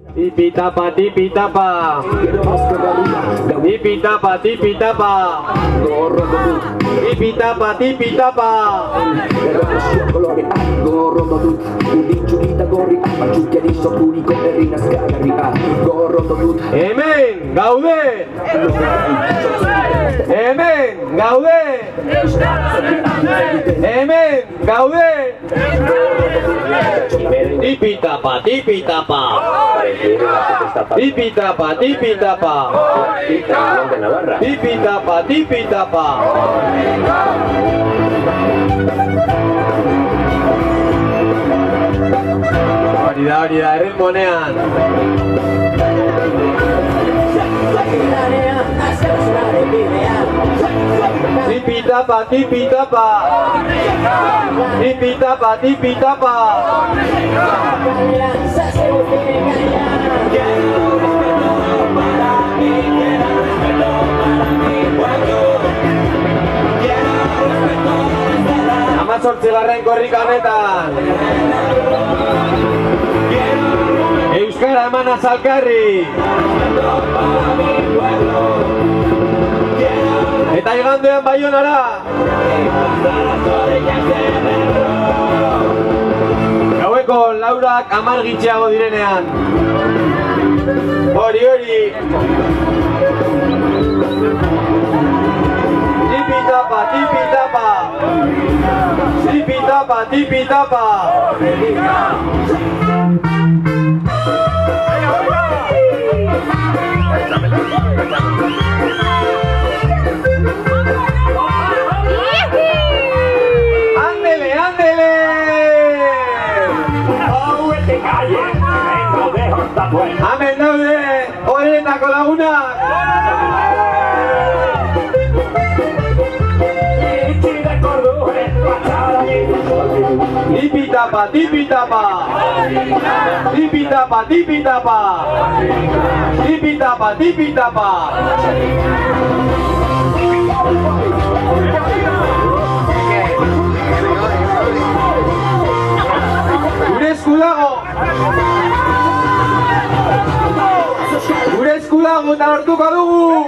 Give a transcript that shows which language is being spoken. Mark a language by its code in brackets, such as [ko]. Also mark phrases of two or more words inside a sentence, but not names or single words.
[eu] Tipi-tapa, tipi-tapa. Tipi-tapa, tipi-tapa. Tipi-tapa, tipi-tapa. Hemen, gaude! Hemen, gaude! Hemen, gaude! Tipi-tapa, tipi-tapa. Tipi-tapa, tipi-tapa. Tipi-tapa, tipi-tapa. Hori da, erritmonean. Tipi-tapa, tipi-tapa. Tipi-tapa, tipi-tapa. Amazortzigarren korrika honetan Euskara eman azalkarri eta igandean Baionara gaueko 4:00 10 gitxeago direnean hori tipi-tapa, tipi-tapa. Tipi-tapa, tipi-tapa. [es] ¡Ándele, ándele! [eu] Amen daude, horietako lagunak! Tipi-tapa, tipi-tapa. Tipi-tapa, tipi-tapa. Tipi-tapa, tipi-tapa. Gure esku dago. Gure esku dago eta lortuko dugu.